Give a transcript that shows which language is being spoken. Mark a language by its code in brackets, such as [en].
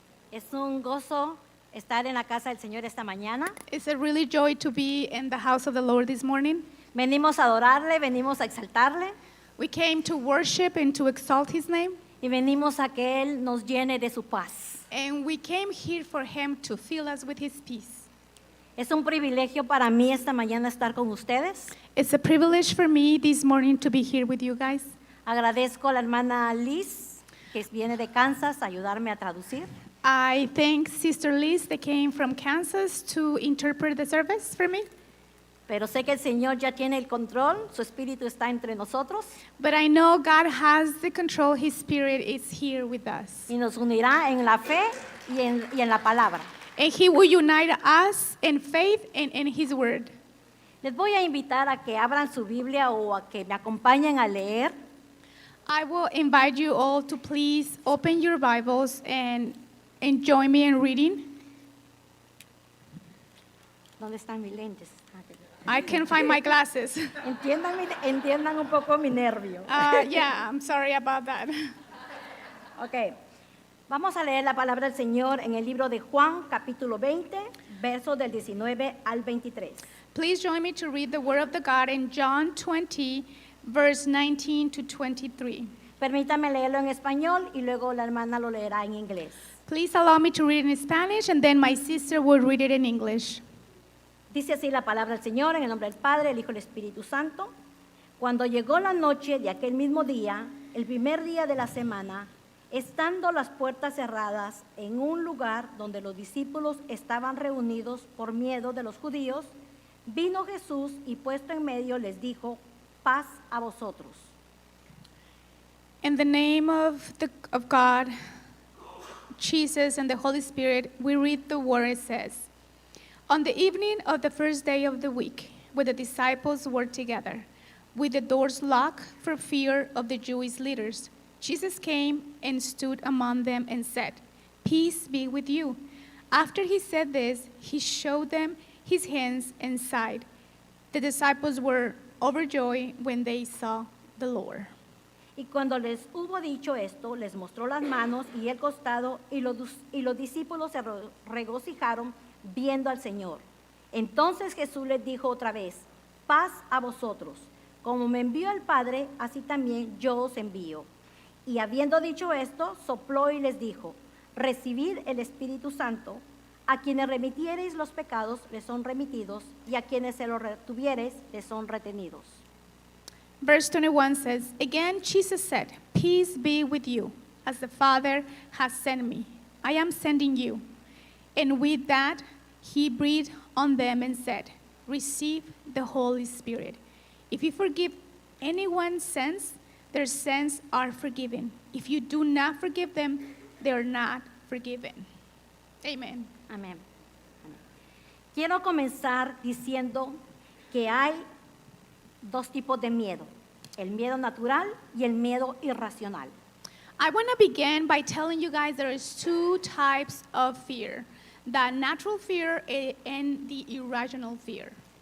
[es] Es un gozo estar en la casa del Señor esta mañana. [en] It's a really joy to be in the house of the Lord this morning. [es] Venimos a adorarle, venimos a exaltarle [en] We came to worship and to exalt His name, [es] y venimos a que Él nos llene de su paz. [en] and we came here for Him to fill us with His peace. [es] Es un privilegio para mí esta mañana estar con ustedes. [en] It's a privilege for me this morning to be here with you guys. [es] Agradezco a la hermana Liz, que viene de Kansas, a ayudarme a traducir. [en] I thank Sister Liz that came from Kansas to interpret the service for me. [es] Pero sé que el Señor ya tiene el control, su espíritu está entre nosotros [en] But I know God has the control. His Spirit is here with us. [es] y nos unirá en la fe y en la palabra. [en] And He will unite us in faith and in His word. [es] Les voy a invitar a que abran su Biblia o a que me acompañen a leer [en] I will invite you all to please open your Bibles and join me in reading. [es] ¿Dónde están mis lentes? [en] I can find my glasses. [es] Entiendan un poco mi nervio. [en] Yeah, I'm sorry about that. Ok. [es] Vamos a leer la palabra del Señor en el libro de Juan, capítulo 20, versos del 19 al 23. [en] Please join me to read the Word of the God in John 20, verse 19 to 23. [es] Permítame leerlo en español y luego la hermana lo leerá en inglés. [en] Please allow me to read in Spanish, and then my sister will read it in English. [es] Dice así la palabra del Señor en el nombre del Padre, el Hijo y el Espíritu Santo. Cuando llegó la noche de aquel mismo día, el primer día de la semana, estando las puertas cerradas en un lugar donde los discípulos estaban reunidos por miedo de los judíos, vino Jesús y puesto en medio les dijo, paz a vosotros. [en] In the name of God, Jesus, and the Holy Spirit, we read the word. It says, on the evening of the first day of the week, when the disciples were together, with the doors locked for fear of the Jewish leaders, Jesus came and stood among them and said, peace be with you. After he said this, he showed them his hands and side. The disciples were overjoyed when they saw the Lord. [es] Y cuando les hubo dicho esto, les mostró las manos y el costado, y los discípulos se regocijaron viendo al Señor. Entonces Jesús les dijo otra vez, paz a vosotros. Como me envió el Padre, así también yo os envío. Y habiendo dicho esto, sopló y les dijo, recibid el Espíritu Santo. A quienes remitiereis los pecados les son remitidos, y a quienes se los retuviereis les son retenidos. [en] Verse 21 says, again Jesus said, peace be with you. As the Father has sent me, I am sending you. And with that, he breathed on them and said, receive the Holy Spirit. If you forgive anyone's sins, their sins are forgiven. If you do not forgive them, they are not forgiven. Amen. [es] Amén. Quiero comenzar diciendo que hay dos tipos de miedo, el miedo natural y el miedo irracional. [en] I want to begin by telling you guys there is two types of fear, the natural fear and the irrational fear.